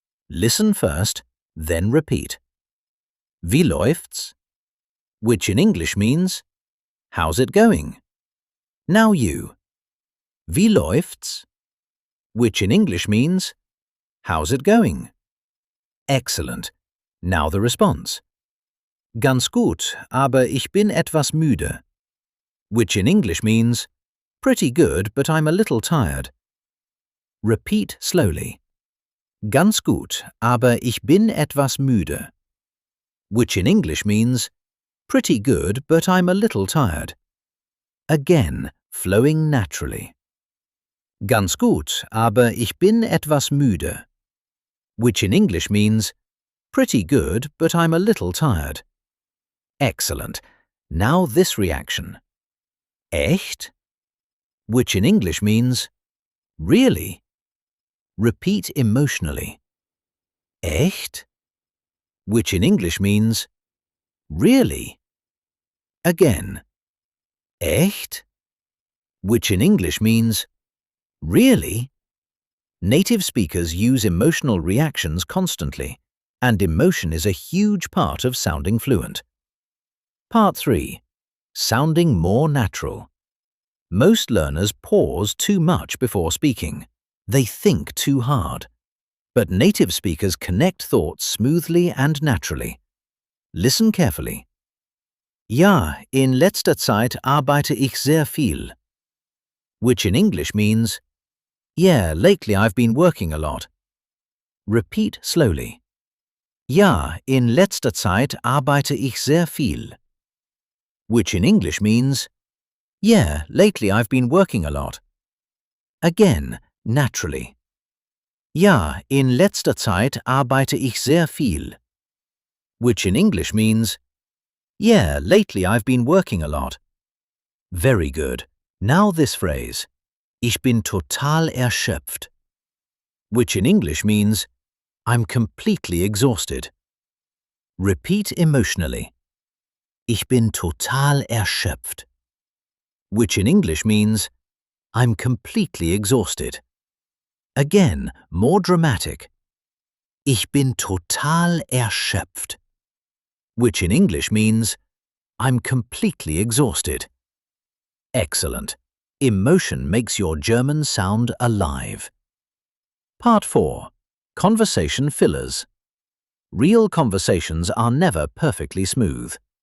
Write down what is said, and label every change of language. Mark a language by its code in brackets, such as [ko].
[en] Listen first, then repeat. [de] Wie läuft's? [en] Which in English means, how's it going? Now you. [de] Wie läuft's? [en] Which in English means, how's it going? Excellent. Now the response. [de] Ganz gut, aber ich bin etwas müde. [en] Which in English means, pretty good, but I'm a little tired. Repeat slowly. [de] Ganz gut, aber ich bin etwas müde. [en] Which in English means, pretty good, but I'm a little tired. Again, flowing naturally. [de] Ganz gut, aber ich bin etwas müde. [en] Which in English means, pretty good, but I'm a little tired. Excellent. Now this reaction. [de] Echt? [en] Which in English means, really? Repeat emotionally. [de] Echt? [en] Which in English means, really? Again. [de] Echt? [en] Which in English means, really? Native speakers use emotional reactions constantly, and emotion is a huge part of sounding fluent. Part 3. Sounding more natural. Most learners pause too much before speaking. They think too hard. But native speakers connect thoughts smoothly and naturally. Listen carefully. [de] Ja, in letzter Zeit arbeite ich sehr viel. [en] Which in English means, yeah, lately I've been working a lot. Repeat slowly. [de] Ja, in letzter Zeit arbeite ich sehr viel. [en] Which in English means, yeah, lately I've been working a lot. Again, naturally. [de] Ja, in letzter Zeit arbeite ich sehr viel. [en] Which in English means, yeah, lately I've been working a lot. Very good. Now this phrase. [de] Ich bin total erschöpft. [en] Which in English means, I'm completely exhausted. Repeat emotionally. [de] Ich bin total erschöpft. [en] Which in English means, I'm completely exhausted. Again, more dramatic. [de] Ich bin total erschöpft. [en] Which in English means, I'm completely exhausted. Excellent. Emotion makes your German sound alive. Part 4. Conversation fillers. Real conversations are never perfectly smooth.